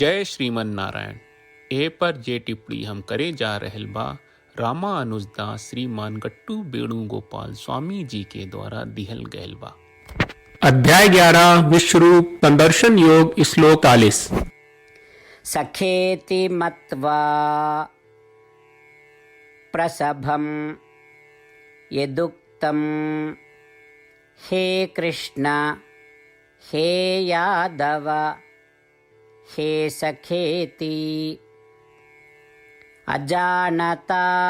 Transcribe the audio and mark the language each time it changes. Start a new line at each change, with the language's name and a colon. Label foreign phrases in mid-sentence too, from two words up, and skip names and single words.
Bhojpuri: जय श्रीमन नारायण। ए पर जे टिप्पणी हम करे जा रहल बा रामा अनुजदास श्रीमान गट्टू वेणुगोपाल स्वामी जी के द्वारा दिहल गयल बा। अध्याय 11 विश्वरूप संदर्शन योग श्लोक 40।
Sanskrit: सखेति मत्वा प्रसभं यदुक्तं हे कृष्ण हे यादव हे सखेति अजानता